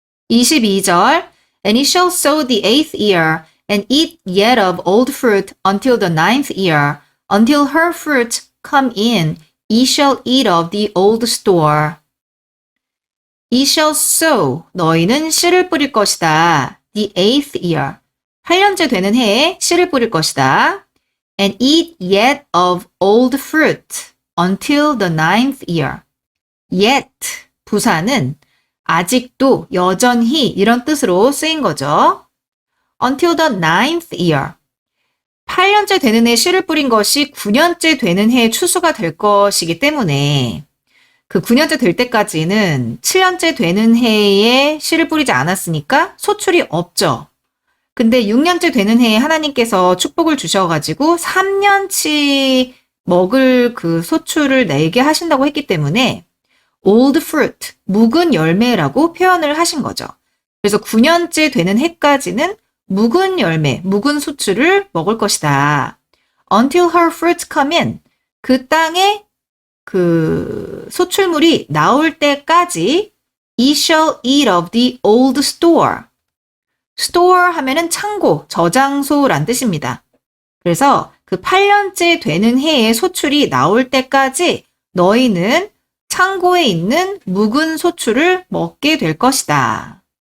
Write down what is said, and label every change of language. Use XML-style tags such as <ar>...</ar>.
<en>(22절) And it shall sow the 8th year, and eat yet of old fruit until the 9th year. Until her fruit come in, ye shall eat of the old store. Ye shall sow,</en> <ko>너희는 씨를 뿌릴 것이다.</ko> <en>The 8th year,</en> <ko>8년째 되는 해에 씨를 뿌릴 것이다.</ko> <en>And eat yet of old fruit until the 9th year.</en> <ko>Yet, 부사는 아직도, 여전히 이런 뜻으로 쓰인 거죠.</ko> <en>Until the 9th year.</en> <ko>8년째 되는 해에 씨를 뿌린 것이 9년째 되는 해에 추수가 될 것이기 때문에 그 9년째 될 때까지는 7년째 되는 해에 씨를 뿌리지 않았으니까 소출이 없죠. 근데 6년째 되는 해에 하나님께서 축복을 주셔가지고 3년치 먹을 그 소출을 내게 하신다고 했기 때문에</ko> <en>old fruit,</en> <ko>묵은 열매라고 표현을 하신 거죠. 그래서 9년째 되는 해까지는 묵은 열매, 묵은 소출을 먹을 것이다.</ko> <en>Until her fruits come in,</en> <ko>그 땅에 그 소출물이 나올 때까지</ko> <en>Ye shall eat of the old store.</en> <ko>store 하면은 창고, 저장소란 뜻입니다. 그래서 그 8년째 되는 해에 소출이 나올 때까지 너희는 창고에 있는 묵은 소출을 먹게 될 것이다.</ko>